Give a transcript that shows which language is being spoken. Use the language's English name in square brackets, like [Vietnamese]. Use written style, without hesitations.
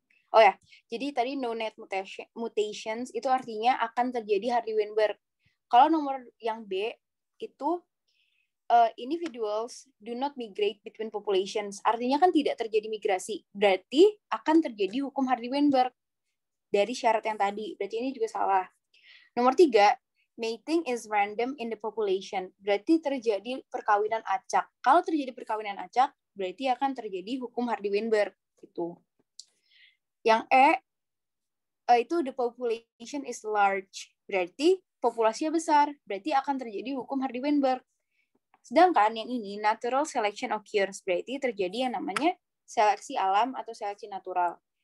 [Indonesian] Oh ya, jadi tadi [English] no net mutations [Indonesian] itu artinya akan terjadi Hardy-Weinberg. Kalau nomor yang B, itu [English] individuals do not migrate between populations. [Indonesian] Artinya kan tidak terjadi migrasi. Berarti akan terjadi hukum Hardy-Weinberg dari syarat yang tadi. Berarti ini juga salah. Nomor 3, [English] mating is random in the population. [Indonesian] Berarti terjadi perkawinan acak. Kalau terjadi perkawinan acak, berarti akan terjadi hukum Hardy-Weinberg. Gitu. Yang itu [English] the population is large. [Indonesian] Berarti populasinya besar. Berarti akan terjadi hukum Hardy-Weinberg. Sedangkan yang ini [English] natural selection occurs, [Indonesian] berarti terjadi yang namanya seleksi alam atau seleksi natural.